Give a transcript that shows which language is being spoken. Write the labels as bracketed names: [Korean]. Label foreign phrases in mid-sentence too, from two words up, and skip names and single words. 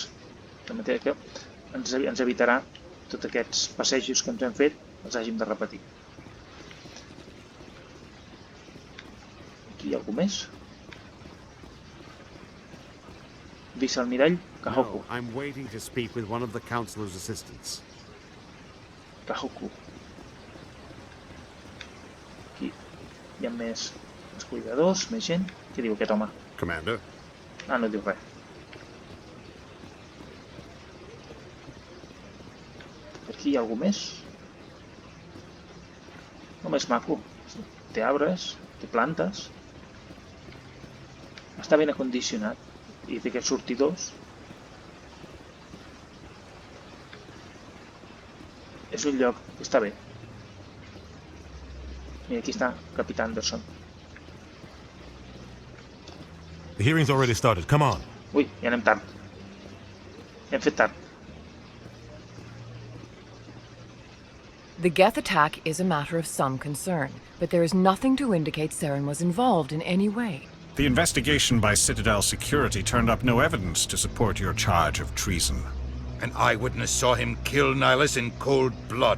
[Catalan] De manera que ens evitarà tots aquests passejos que ens hem fet, els hàgim de repetir. Aquí hi ha algú més? Vicealmirall Kahoku. [English] No, I'm waiting to speak with one of the councilor's assistants. Kahoku. [Catalan] Aquí hi ha més cuidadors, més gent. Què diu aquest home? [English] Commander? [Catalan] Ah, no diu res. Aquí hi ha algú més? Home, és maco. Té arbres, té plantes. Està ben acondicionat. I té aquests sortidors. És un lloc que està bé. I aquí està Capità Anderson. [English] The hearing's already started. Come on. [Catalan] Ui, ja anem tard. Hem fet tard. [English] The Geth attack is a matter of some concern, but there is nothing to indicate Saren was involved in any way. The investigation by Citadel Security turned up no evidence to support your charge of treason. An eyewitness saw him kill Nihilus in cold blood.